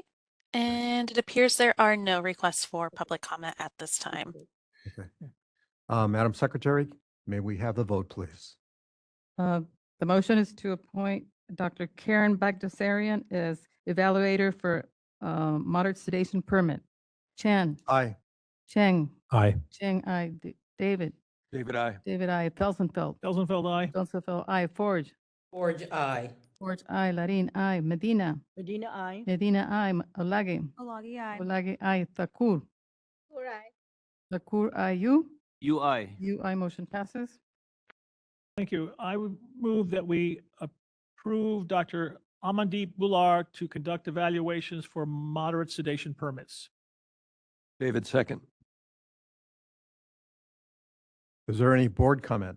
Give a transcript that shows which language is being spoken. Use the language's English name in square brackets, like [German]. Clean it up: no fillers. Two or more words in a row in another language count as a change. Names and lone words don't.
[English] And it appears there are no requests for public comment at this time. Okay. Madam Secretary, may we have the vote, please? The motion is to appoint Dr. Karen Bagdasarian as evaluator for moderate sedation permit. Chan. Aye. Cheng. Aye. Cheng, aye. David. David, aye. David, aye. Felsenfeld. Felsenfeld, aye. Felsenfeld, aye. Forge. Forge, aye. Forge, aye. Larin, aye. Medina. Medina, aye. Medina, aye. Olage. Olagi, aye. Olage, aye. Thakur. Aye. Thakur, aye. You. You aye. You, aye. Motion passes. Thank you. I would move that we approve Dr. Amandeep Bular to conduct evaluations for moderate sedation permits. David, second. Is there any board comment?